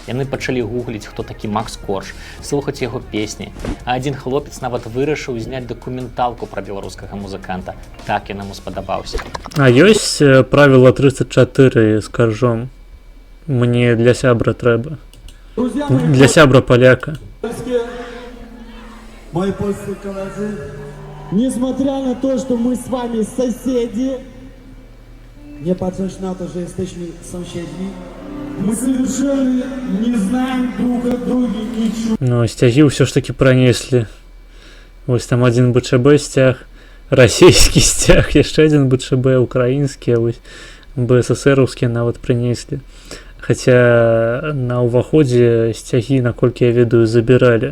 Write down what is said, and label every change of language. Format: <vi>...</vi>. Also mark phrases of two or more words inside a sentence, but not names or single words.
<be>Яны пачалі гугліць, хто такі Макс Корж, слухаць яго песні. А адзін хлопец нават вырашыў зняць дакументалку пра беларускага музыканта. Так ён яму спадабаўся. А ёсць правіла 34 з Каржом? Мне для сябра трэба. Для сябра паляка.</be> <ru>Мои польские коллеги, несмотря на то, что мы с вами соседи,</ru> <pl>не patrząc na to, że jesteśmy sąsiedni,</pl> <ru>мы совершенно не знаем друг о друге ничего.</ru> <be>Ну, сцягі ўсё ж таки пранеслі. Вось там один БЧБ сцяг, расійскі сцяг, яшчэ один БЧБ, украінскі, а вось БССРаўскія нават прынеслі. Хаця на ўваходзе сцягі, наколькі я ведаю, забіралі.</be>